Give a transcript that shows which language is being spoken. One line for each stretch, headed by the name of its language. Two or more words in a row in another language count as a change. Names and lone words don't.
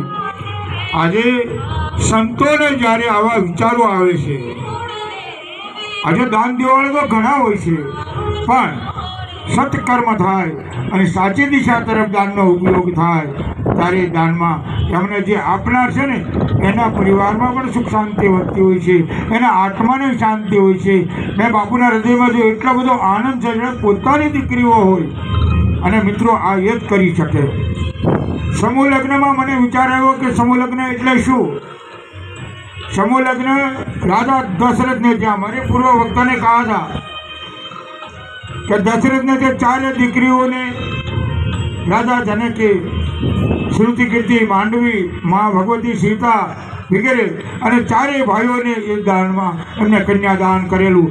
Gujarati: આજે સંતોને જ્યારે આવા વિચારો આવે છે, આજે દાન દેવાળા તો ઘણા હોય છે, પણ સત્કર્મ થાય અને સાચી દિશા તરફ દાનનો ઉપયોગ થાય ત્યારે દાનમાં એમને જે આપનાર છે ને એના પરિવારમાં પણ સુખ શાંતિ વધતી હોય છે, એના આત્માને શાંતિ હોય છે। મેં બાપુના હૃદયમાં જો એટલો બધો આનંદ છે, જેને પોતાની દીકરીઓ હોય અને મિત્રો આ એ જ કરી શકે। સમૂહ લગ્નમાં મને વિચાર આવ્યો કે સમૂહ લગ્ન એટલે શું?
Hindi: समूह लग्न राजा दशरथ ने
Gujarati: ત્યાં મારે પૂર્વ વક્તાને
Hindi: कहा था
Gujarati: કે દશરથ ને જે 4 દીકરીઓને રાજા જનકે શ્રુતિ કીર્તિ, માંડવી, માં ભગવતી, સીતા વગેરે અને 4 ભાઈઓને એ દાનમાં એમને કન્યાદાન કરેલું।